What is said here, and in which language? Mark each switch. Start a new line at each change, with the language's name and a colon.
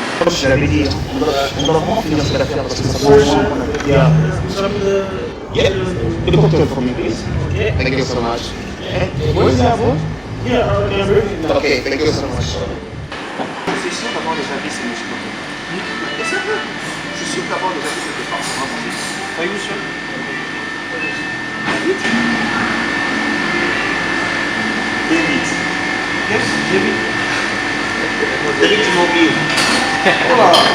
French: Je l'avais dit, on doit vraiment finir cette affaire parce que ça fait longtemps qu'on a fait.
English: Yeah, the cocktail for me, please. Okay. Thank you so much. And what is that for? Yeah, okay, thank you so much.
French: C'est sûr d'avoir déjà vu ces muscles. Je suis sûr d'avoir déjà vu quelque part.
English: Are you sure?
French: David. Yes, David. David, tu m'as oublié. Voilà.